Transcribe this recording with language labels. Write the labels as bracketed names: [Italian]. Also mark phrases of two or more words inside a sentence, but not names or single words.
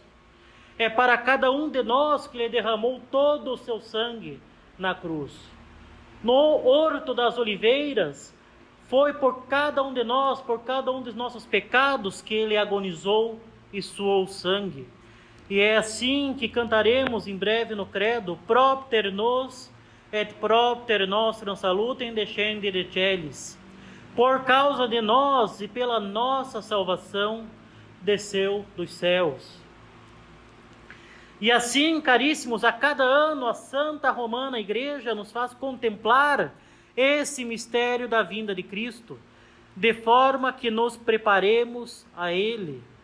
[Portuguese] É para cada um de nós que ele derramou todo o seu sangue na cruz. No Horto das Oliveiras, foi por cada um de nós, por cada um dos nossos pecados, que ele agonizou e suou sangue. E é assim que cantaremos em breve no credo: [Latin] propter nos et propter nostrum salutem descendere celis. [Portuguese] Por causa de nós e pela nossa salvação, desceu dos céus. E assim, caríssimos, a cada ano a Santa Romana Igreja nos faz contemplar esse mistério da vinda de Cristo, de forma que nos preparemos a Ele.